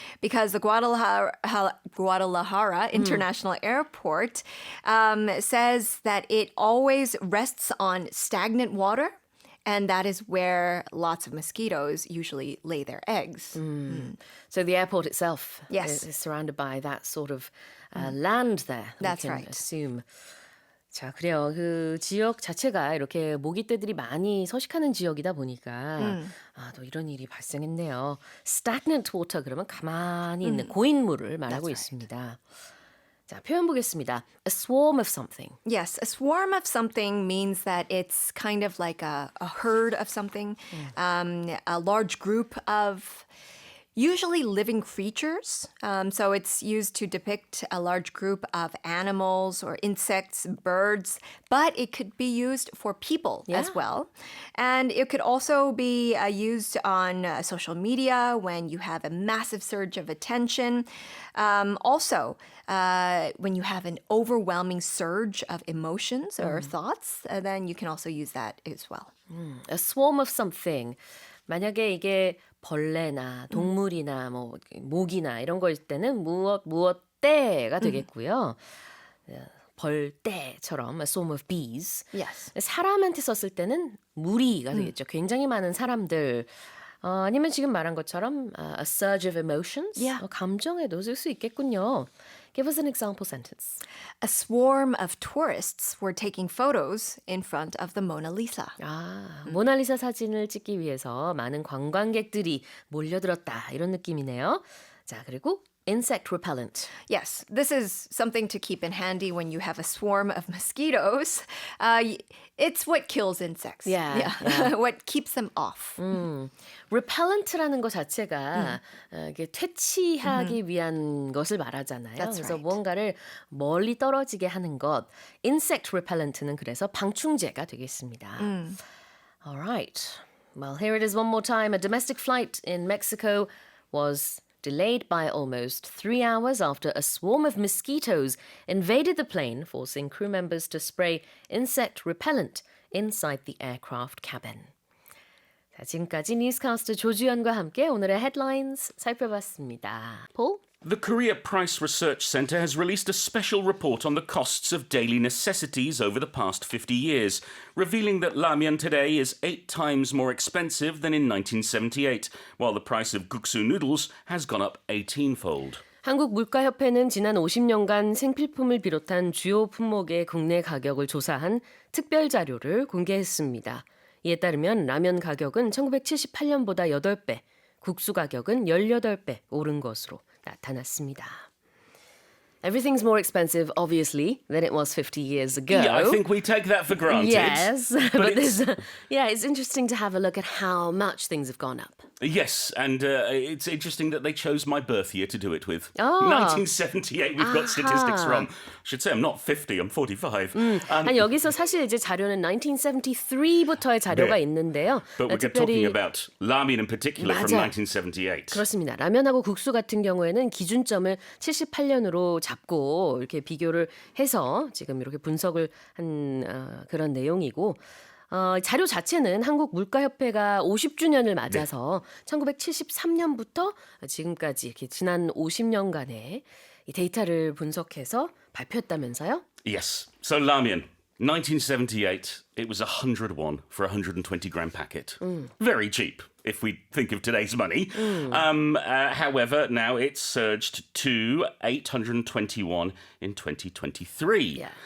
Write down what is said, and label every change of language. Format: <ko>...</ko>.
<en>Because the Guadalajara International Airport says that it always rests on stagnant water, and that is where lots of mosquitoes usually lay their eggs. So the airport itself Yes. is surrounded by that sort of land there. That's we can right.</en> <ko>assume. 자, 그래요. 그 지역 자체가 이렇게 모기떼들이 많이 서식하는 지역이다 보니까 또 이런 일이 발생했네요.</ko> <en>Stagnant water</en> <ko>그러면 가만히 있는 고인물을 말하고</ko> <en>That's right.</en> <ko>있습니다. 자, 표현 보겠습니다.</ko> <en>A swarm of something. Yes, a swarm of something means that it's kind of like a herd of something, a large group of usually living creatures. So it's used to depict a large group of animals or insects, birds, but it could be used for people as well. And it could also be used on social media when you have a massive surge of attention. Also, when you have an overwhelming surge of emotions or thoughts, then you can also use that as well. A swarm of something.</en> <ko>만약에 이게 벌레나 동물이나 뭐 모기나 이런 거일 때는 무엇 떼가 되겠고요. 벌떼처럼</ko> <en>a swarm of bees. Yes.</en> <ko>사람한테 썼을 때는 무리가 되겠죠. 굉장히 많은 사람들. 아니면 지금 말한 것처럼</ko> <en>a surge of emotions. Yeah.</en> <ko>감정에도 쓸 수 있겠군요.</ko> <en>Give us an example sentence. A swarm of tourists were taking photos in front of the Mona Lisa.</en> <ko>모나리사 사진을 찍기 위해서 많은 관광객들이 몰려들었다. 이런 느낌이네요. 자, 그리고 insect repellent.</ko> <en>Yes, this is something to keep in handy when you have a swarm of mosquitoes. It's what kills insects. Yeah. What keeps them off.</en> <ko>repellent라는 것 자체가 이게 퇴치하기 위한 것을 말하잖아요.</ko> <en>That's</en> <ko>그래서</ko> <en>right.</en> <ko>무언가를 멀리 떨어지게 하는 것. insect repellent는 그래서 방충제가 되겠습니다.</ko> <en>All right. Well, here it is one more time. A domestic flight in Mexico was delayed by almost 3 hours after a swarm of mosquitoes invaded the plane, forcing crew members to spray insect repellent inside the aircraft cabin.</en> <ko>자, 지금까지 뉴스캐스터 조주연과 함께 오늘의 headlines 살펴봤습니다.</ko> <en>Paul? The Korea Price Research Center has released a special report on the costs of daily necessities over the past 50 years, revealing that ramyeon today is 8 times more expensive than in 1978, while the price of guksu noodles has gone up 18-fold.</en> <ko>한국물가협회는 지난 50년간 생필품을 비롯한 주요 품목의 국내 가격을 조사한 특별 자료를 공개했습니다. 이에 따르면 라면 가격은 1978년보다 8배, 국수 가격은 18배 오른 것으로 나타났습니다.</ko> <en>Everything's more expensive, obviously, than it was 50 years ago. Yeah, I think we take that for granted. Yes, but it's, it's interesting to have a look at how much things have gone up. yes, and it's interesting that they chose my birth year to do it with. Oh. 1978, we've got statistics from. I should say I'm not 50, I'm 45.</en> <ko>아니, 여기서 사실 이제 자료는 1973부터의 자료가 네. 있는데요.</ko> <en>But we're talking about ramen in particular from 1978.</en> <ko>그렇습니다. 라면하고 국수 같은 경우에는 기준점을 78년으로 잡고 이렇게 비교를 해서 지금 이렇게 분석을 한 그런 내용이고 자료 자체는 한국물가협회가 50주년을 맞아서 1973년부터 지금까지 이렇게 지난 50년간의 이 데이터를 분석해서 발표했다면서요?</ko> <en>Yes. So ramen, 1978, it was 100 won for a 120 gram packet. Very cheap if we think of today's money. However, now it's surged to 820 won in 2023. Yeah.</en>